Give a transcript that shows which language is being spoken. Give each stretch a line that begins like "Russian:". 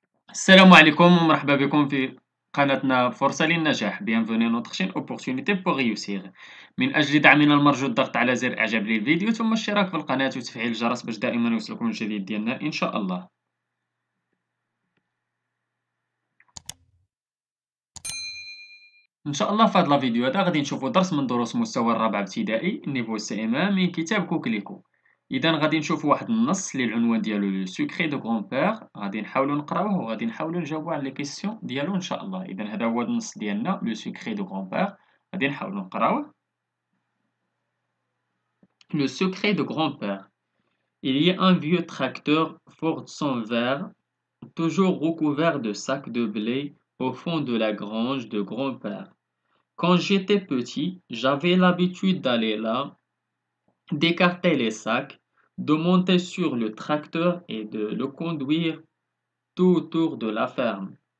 Arabic: السلام عليكم ومرحبا بكم في قناتنا فرصة للنجاح.
French: Bienvenue à notre chaîne Opportunité pour réussir.
Arabic: من أجل دعمنا المرجو الضغط على زر إعجاب للفيديو ثم الاشتراك في القناة وتفعيل الجرس باش دائما يوصلكم الجديد ديالنا إن شاء الله. إن شاء الله في هذا الفيديو هذا غادي نشوفوا درس من دروس مستوى الرابعة ابتدائي نيفو سي ام من كتاب كوكليكو. إذا غادي نشوفوا واحد النص اللي العنوان ديالو لو سيكري دو غران بير، غادي نحاولوا نقراوه وغادي نحاولوا نجاوبوا على لي كيسيون ديالو إن شاء الله. إذا هذا هو النص ديالنا لو سيكري دو غران بير، غادي نحاولوا نقراوه.
French: Le secret de grand-père. Il y a un vieux tracteur Ford sans verre, toujours recouvert de sacs de blé au fond de la grange de grand-père. Quand j'étais petit, j'avais l'habitude d'aller là, d'écarter les sacs, de monter sur le tracteur et de le conduire tout autour de la ferme.